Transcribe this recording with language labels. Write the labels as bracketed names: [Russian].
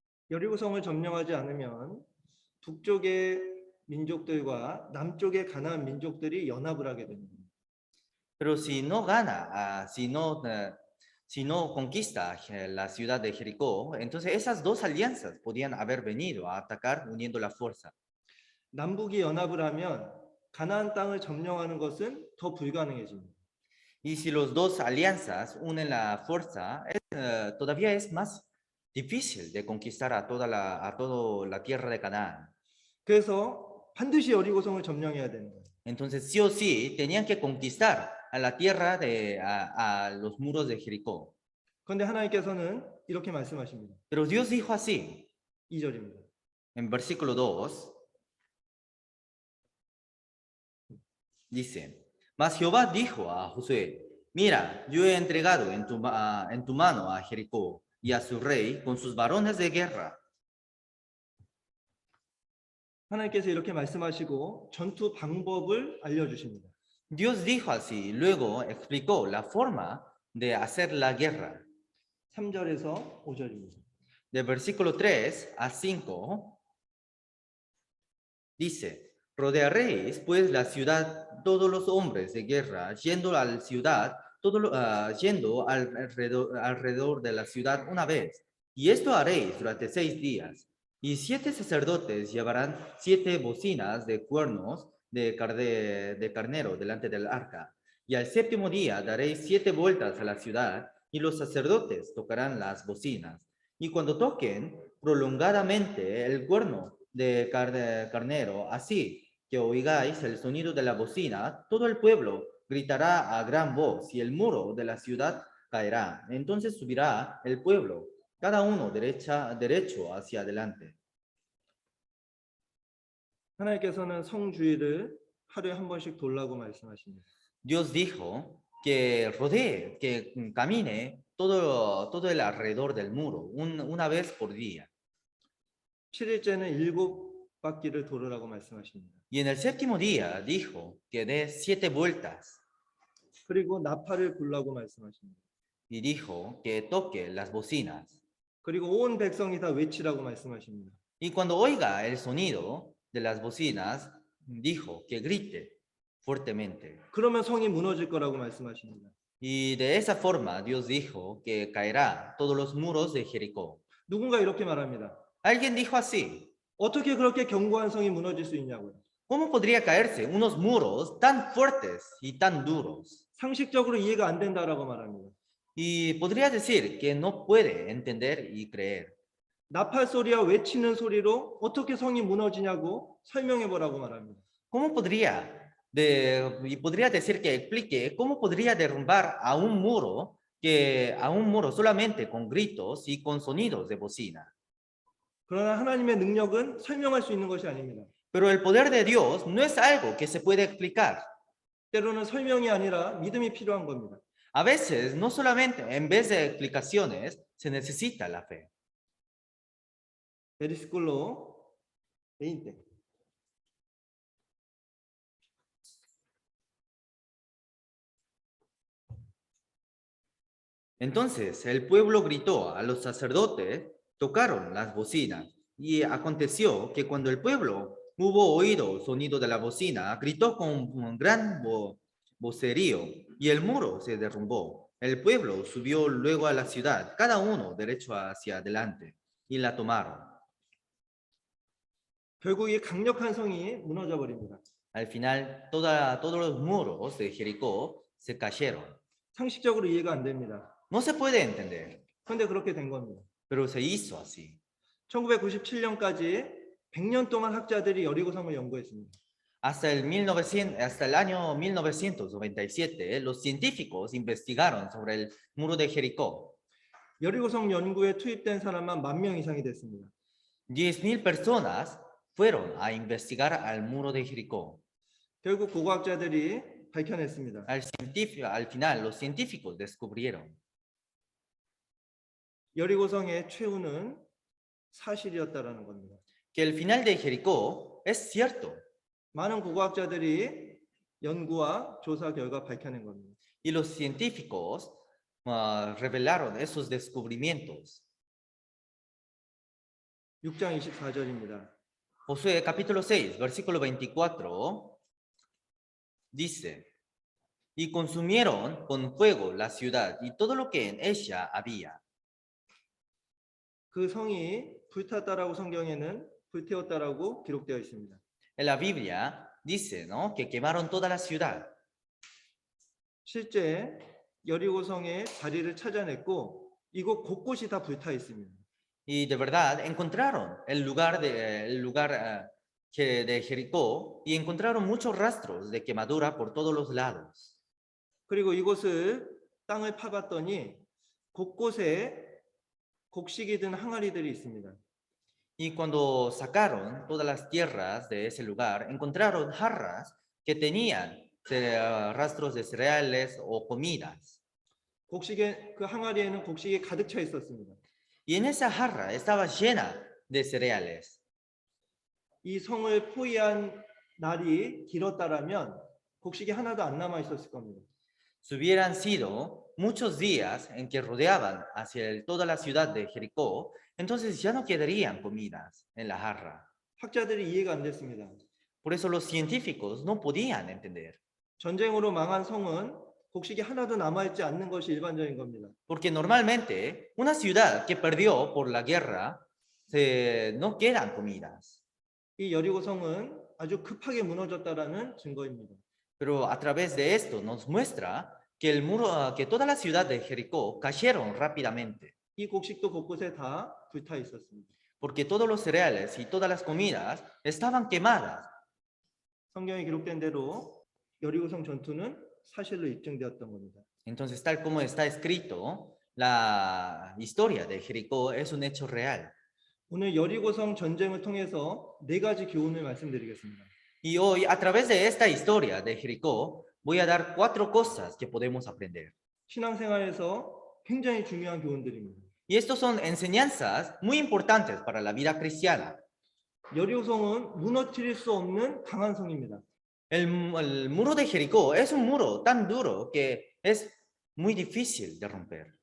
[Korean] 여리고성을 점령하지 않으면 북쪽의 민족들과 남쪽의 가나안 민족들이 연합을 하게 됩니다. [Spanish] Pero si no conquista la ciudad de Jericó, entonces esas dos alianzas podían haber venido a atacar uniendo la fuerza. [Korean] 남북이 연합을 하면 가나안 땅을 점령하는 것은 더 불가능해집니다. [Spanish] Y si los dos alianzas unen la fuerza, todavía es más difícil de conquistar a toda la tierra de Canaán. [Korean] 그래서 반드시 여리고성을 점령해야 되는 거예요. [Spanish] Entonces sí o sí tenían que conquistar a la tierra a los muros de Jericó. [Korean] 그런데 하나님께서는 이렇게 말씀하십니다. [Spanish] Pero Dios dijo así, [Korean] 2절입니다. [Spanish] en versículo 2, dice, mas Jehová dijo a Josué, mira, yo he entregado en tu mano a Jericó y a su rey con sus varones de guerra. [Korean] 하나님께서 이렇게 말씀하시고 전투 방법을 알려주십니다. [Spanish] Dios dijo así, luego explicó la forma de hacer la guerra. [Korean] 3절에서 5절입니다. [Spanish] De versículo 3 a 5, dice, rodearéis pues la ciudad todos los hombres de guerra, yendo a la ciudad, yendo alrededor de la ciudad una vez. Y esto haréis durante 6 días. Y 7 sacerdotes llevarán 7 bocinas de cuernos de carnero delante del arca. Y al 7º día daréis 7 vueltas a la ciudad, y los sacerdotes tocarán las bocinas. Y cuando toquen prolongadamente el cuerno de carnero, así que oigáis el sonido de la bocina, todo el pueblo gritará a gran voz, y el muro de la ciudad caerá. Entonces subirá el pueblo, cada uno derecho hacia adelante. [Korean] 하나님께서는 성주위를 하루에 한 번씩 돌라고 말씀하십니다. [Spanish] Dios dijo que rodee, que camine todo el alrededor del muro, una vez por día. [Korean] 7일째는 7바퀴를 돌으라고 말씀하십니다. [Spanish] Y en el 7º día dijo que dé 7 vueltas. [Korean] 그리고 나팔을 불라고 말씀하십니다. [Spanish] Y dijo que toque las bocinas. [Korean] 그리고 온 백성이 다 외치라고 말씀하십니다. [Spanish] Y cuando oiga el sonido de las bocinas, dijo que grite fuertemente. [Korean] 그러면 성이 무너질 거라고 말씀하십니다. [Spanish] Y de esa forma Dios dijo que caerá todos los muros de Jericó. [Korean] 누군가 이렇게 말합니다. [Spanish] Alguien dijo así, [Korean] 어떻게 그렇게 견고한 성이 무너질 수 있냐고요. [Spanish] ¿cómo podría caerse unos muros tan fuertes y tan duros? [Korean] 상식적으로 이해가 안 된다라고 말합니다. [Spanish] Y podría decir que no puede entender y creer. [Korean] 나팔 소리와 외치는 소리로 어떻게 성이 무너지냐고 설명해 보라고 말합니다. [Spanish] ¿Cómo podría decir que explique cómo podría derrumbar a un muro solamente con gritos y con sonidos de bocina? [Korean] 그러나 하나님의 능력은 설명할 수 있는 것이 아닙니다. [Spanish] Pero el poder de Dios no es algo que se puede explicar. [Korean] 때로는 설명이 아니라 믿음이 필요한 겁니다. [Spanish] A veces, no solamente en vez de explicaciones, se necesita la fe. 베리스콜로 20. Entonces el pueblo gritó a los sacerdotes, tocaron las bocinas, y aconteció que cuando el pueblo hubo oído el sonido de la bocina, gritó con un gran vocerío, y el muro se derrumbó. El pueblo subió luego a la ciudad, cada uno derecho hacia adelante, y la tomaron. [Korean] 결국 이 강력한 성이 무너져 버립니다. [Spanish] Al final, todos los muros de Jericó se cayeron. [Korean] 상식적으로 이해가 안 됩니다. [Spanish] No se puede entender, [Korean] 그런데 그렇게 된 겁니다. [Spanish] pero se hizo así. [Korean] 1997년까지 100년 동안 학자들이 여리고성을 연구했습니다. [Spanish] Hasta el año 1997, los científicos investigaron sobre el muro de Jericó. [Korean] 여리고성 연구에 투입된 사람만 10,000명 이상이 됐습니다. [Spanish] 10,000 personas fueron a investigar al muro de Jericó. [Korean] 결국 고고학자들이 밝혀냈습니다. [Spanish] Al final, los científicos descubrieron [Korean] 여리고성의 최후는 사실이었다라는 겁니다. [Spanish] que el final de Jericó es cierto. [Korean] 많은 고고학자들이 연구와 조사 결과 밝혀낸 겁니다. [Spanish] Y los científicos revelaron esos descubrimientos. [Korean] 6장 24절입니다. [Spanish] Josué capítulo 6, versículo 24, dice, y consumieron con fuego la ciudad y todo lo que en ella había. [Korean] 그 성이 불탔다라고 성경에는 불태웠다라고 기록되어 있습니다. [Spanish] En la Biblia dice, ¿no?, que quemaron toda la ciudad. [Korean] 실제 여리고성의 자리를 찾아냈고 이곳 곳곳이 다 불타 있습니다. [Spanish] Y de verdad encontraron el lugar de Jericó y encontraron muchos rastros de quemadura por todos los lados. [Korean] 그리고 이곳을 땅을 파봤더니 곳곳에 곡식이 든 항아리들이 있습니다. [Spanish] Y cuando sacaron todas las tierras de ese lugar, encontraron jarras que tenían rastros de cereales o comidas. [Korean] 곡식에 그 항아리에는 곡식이 가득 차 있었습니다. [Spanish] Y en esa jarra estaba llena de cereales. [Korean] 이 성을 포위한 날이 길었다라면 곡식이 하나도 안 남아 있었을 겁니다. [Spanish] Si hubieran sido muchos días en que rodeaban hacia toda la ciudad de Jericó, entonces ya no quedarían comidas en la jarra. [Korean] 학자들이 이해가 안 됐습니다. [Spanish] Por eso los científicos no podían entender. [Korean] 전쟁으로 망한 성은 곡식이 하나도 남아있지 않는 것이 일반적인 겁니다. [Spanish] Porque normalmente una ciudad que perdió por la guerra, no quedan comidas. [Korean] 이 여리고 성은 아주 급하게 무너졌다라는 증거입니다. [Spanish] Pero a través de esto nos muestra que el muro, que toda la ciudad de Jericó cayeron rápidamente. [Korean] 이 곡식도 곳곳에 다 불타 있었습니다. [Spanish] Porque todos los cereales y todas las comidas estaban quemadas. [Korean] 성경에 기록된 대로 여리고성 전투는 사실로 입증되었던 겁니다. [Spanish] Entonces, tal como está escrito, la historia de Jericó es un hecho real. [Korean] 오늘 여리고성 전쟁을 통해서 네 가지 교훈을 말씀드리겠습니다. [Spanish] Y hoy, a través de esta historia de Jericó, voy a dar 4 cosas que podemos aprender. [Korean] 신앙생활에서 굉장히 중요한 교훈들입니다. [Spanish] Y estos son enseñanzas muy importantes para la vida cristiana. [Korean] 여리고성은 무너뜨릴 수 없는 강한 성입니다. [Spanish] El muro de Jericó es un muro tan duro que es muy difícil de romper.